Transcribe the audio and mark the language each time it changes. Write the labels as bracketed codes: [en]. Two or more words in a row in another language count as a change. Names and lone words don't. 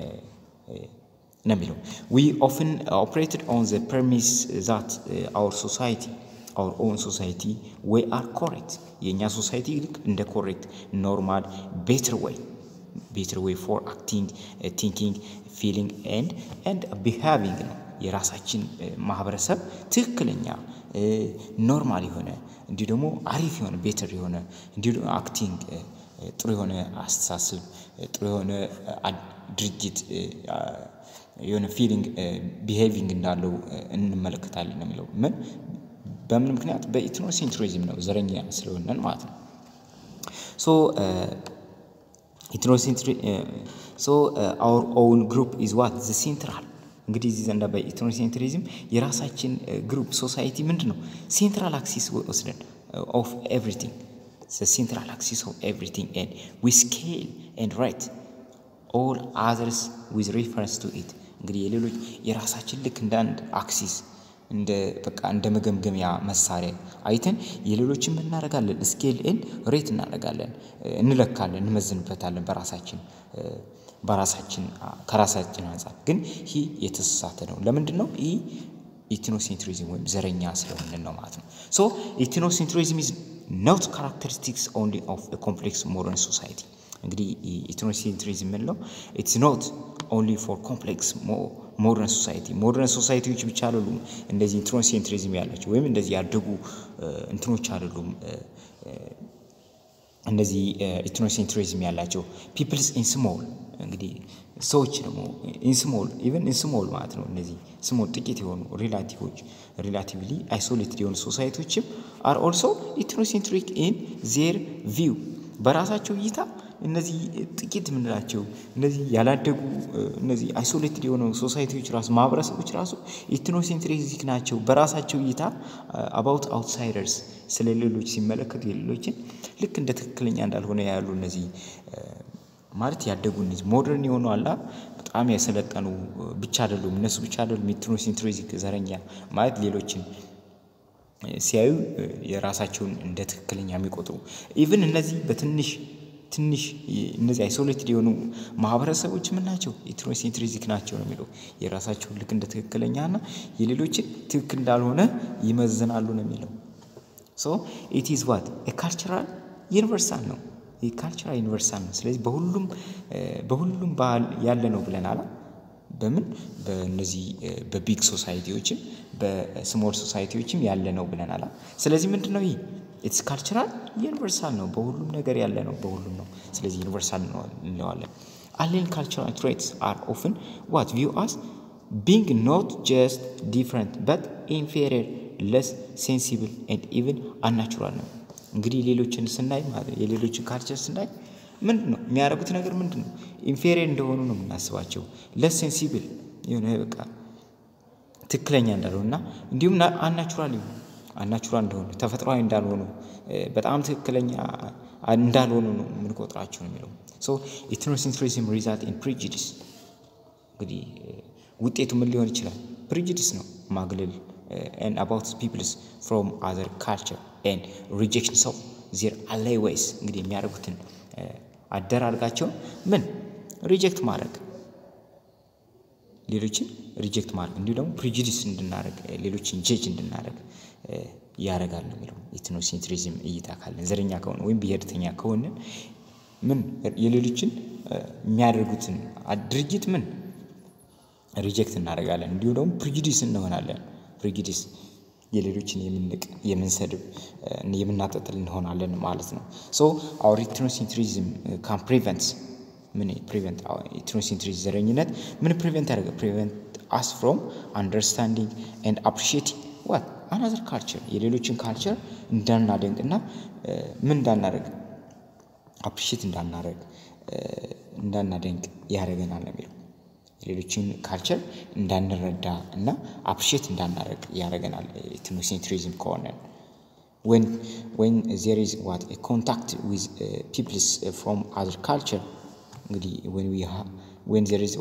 [en] ነው we often operated on the premise that our own society we are correct የኛ ሶሳይቲ [am] ልክ እንደ [en] correct normal better way for acting thinking feeling and [am] behaving ነው የራሳችን ማህበረሰብ ትክክለኛ ኖርማል የሆነ እንዲሁ ደግሞ አሪፍ የሆነ ቤተር የሆነ እንዲሁ አክቲንግ ጥሩ የሆነ አስተሳሰብ ጥሩ የሆነ ድርጊት የሆነ ፊሊንግ ቢሄቪንግ እንዳለው እንመለከታለን ነው የሚለው በምን ምክንያት በኢትኖሴንትሪዝም ነው ዘረኛ ስለሆነ ማለት ነው [en] so our own group is what the central [am] እንግዲህ እዚህ ዘንዳ በኢትኖሴንትሪዝም የራሳችን ግሩፕ ሶሳይቲ ምንድነው [en] central axis [am] ወስደን [en] of everything the central axis of everything and we scale and rate all others with reference to it [am] እንግዲህ የሌሎች የራሳችን ልክ እንደ አንድ አክሲስ እንደ በቃ እንደ መገምገሚያ መሳሪያ አይተን የሌሎችን ምን እናደርጋለን [en] scale and rate [am] እናደርጋለን እንለካለን እንመዝንበታለን በራሳችን ከራሳችን አንፃር ግን ይሄ የተሳሳተ ነው ለምንድን ነው ይሄ ethnocentrism ወይም ዘረኛ ስለሆነ ነው ማለት ነው [en] so ethnocentrism is not characteristics only of a complex modern society [am] እንግዲህ ethnocentrism ነው [en] it's not only for complex modern societyዎች [am] ብቻ አይደሉም እንደዚህ ethnocentrism ያላቸው ወይም እንደዚህ ያደጉ እንትኖች አይደሉም እንደዚህ ethnocentrism ያላቸው [en] peoples in small [am] እንግዲህ ሰዎች ደግሞ [en] in small [am] ማለት ነው እነዚህ small ጥቂት የሆኑ [en] relatively isolated [am] የሆኑ ሶሳይቲዎችም [en] are also ethnocentric in their view [am] በራሳቸው እይታ እነዚህ ጥቂት ምንላቸው እነዚህ ያላደጉ እነዚህ isolated የሆኑ ሶሳይቲዎች ራሱ ማብራሪያዎች ራሱ ethnocentric ናቸው በራሳቸው እይታ [en] about outsiders [am] ስለሌሎች ሲመለከቱ የሌሎችን ልክ እንደ ትክክለኛ እንዳልሆነ ያሉ እነዚህ ማለት ያደጉ እነዚህ ሞደርን የሆኑ አላ በጣም ያሰለጠኑ ብቻ አይደሉም እነሱ ብቻ አይደሉም ethnocentrism ዘረኛ ማለት ሌሎችን ሲያዩ የራሳቸውን እንደ ትክክለኛ የሚቆጥሩ even እነዚህ በትንሽ እነዚህ isolated የሆኑ ማህበረሰቦች ምን ናቸው ethnocentrism ናቸው ነው የሚለው የራሳቸው ልክ እንደ ትክክለኛና የሌሎችን ትክክል እንዳልሆነ ይመዝናሉ ነው የሚለው [en] so it is what a cultural universal [am] ነው የካልቸራል ዩኒቨርሳል ነው ስለዚህ በሁሉም ባህል ያለ ነው ብለናል በምን በእነዚህ በቢግ ሶሳይቲዎችም በስሞል ሶሳይቲዎችም ያለ ነው ብለናል ስለዚህ ምንድነው ይሄ it's [en] cultural universal [am] ነው በሁሉም ነገር ያለ ነው በሁሉም ነው ስለዚህ ዩኒቨርሳል ነው እንለዋለን [en] alien cultural traits are often what view as being not just different but inferior less sensible and even unnatural [am] ነው እንግዲህ ሌሎችን ስናይ ማለት የሌሎችን ካልቸር ስናይ ምንድነው የሚያረጉት ነገር ምንድነው ኢንፌሪየር እንደሆኑ ነው የምናስባቸው [en] less sensible [am] የሆነ በቃ ትክክለኛ እንዳልሆነና እንዲሁም አንናቹራል እንደሆኑ ተፈጥሯዊ እንዳልሆኑ በጣም ትክክለኛ እንዳልሆኑ ነው የምንቆጥራቸው ነው የሚለው [en] so ethnocentrism result in prejudice [am] እንግዲህ ውጤቱ ምን ሊሆን ይችላል prejudice ነው ማግለል [en] and about peoples from other culture and rejection of their ally ways [am] እንግዲህ የሚያደርጉትን አደራርጋቸው ምን ሪጀክት ማድረግ ሌሎችን ሪጀክት ማድረግ እንዲሁ ደግሞ prejudice እንድናደርግ ሌሎችን ጀጅ እንድናደርግ ያረጋል ነው የሚለው ethnocentrism እይታ ካለን ዘረኛ ከሆነ ወይም ብሔርተኛ ከሆነ ምን የሌሎችን የሚያደርጉትን ድርጊት ምን ሪጀክት እናደርጋለን እንዲሁ ደግሞ prejudice እንሆናለን prejudice የሌሎችን የምንሰድብ የምናጠጥል እንሆናለን ማለት ነው [en] so our ethnocentrism can prevent our ethnocentrism [am] ዘረኝነት ምን [en] prevent us from understanding and appreciating what another culture [am] የሌሎችን culture እንዳናደንቅና ምን እንዳናደርግ appreciate እንዳናደንቅ ያደርገናል ነው የሚለው ሌሎችን ካልቸር እንዳንረዳ እና አፕሪሺየት እንዳናደርግ ያደርገናል ethnocentrism ከሆነ [en] when there is what a contact with peoples from other culture እንግዲህ when there is